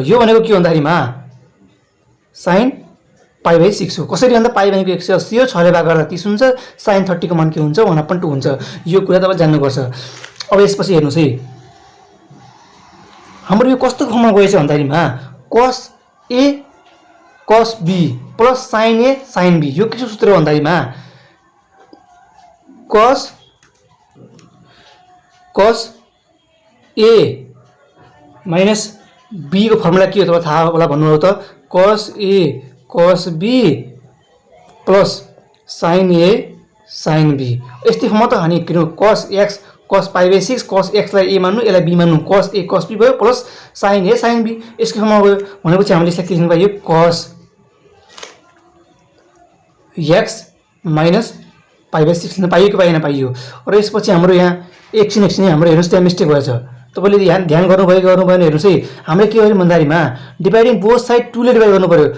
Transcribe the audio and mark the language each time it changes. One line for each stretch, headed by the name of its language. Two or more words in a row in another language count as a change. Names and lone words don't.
Nepali: यो भनेको के भन्दाखेरिमा sin पाइ/6 हो। कसरी भन्दा पाइ भनेको 180 हो 6 ले भाग गर्दा 30 हुन्छ। sin 30 को मान के हुन्छ 1/2 हुन्छ। यो कुरा तपाईले जान्नु पर्छ। अब यसपछि हेर्नुस् है हाम्रो यो कस्तो फर्ममा गएछ भन्दाखेरिमा
English: cos a cos b plus sin a sin b.
Nepali: यो के सूत्र भन्दाखेरिमा
English: cos a minus b
Nepali: को फर्मुला के हो तपाईलाई थाहा होला भन्नु हो त
English: cos a cos b plus sin a sin b.
Nepali: यस्तै फर्ममा त हानि किन
English: cos x cos pi/6 cos x
Nepali: लाई a मान्नु यसलाई b मान्नु
English: cos a cos b
Nepali: भयो
English: plus sin a sin b.
Nepali: यसको फर्ममा गयो भनेपछि हामीले यसलाई के लेख्न पाइयो
English: cos x minus pi/6
Nepali: लेख्न पाइयो कि पाएन पाइयो। र यसपछि हाम्रो यहाँ एकछिन हाम्रो हेर्नुस् त्यहाँ मिस्टेक भएछ। तपाईले ध्यान गर्नुभयो भने हेर्नुस् है हामीले के गर्यौं भन्दाखेरिमा
English: dividing both side
Nepali: 2 ले डिवाइड गर्नु पर्यो।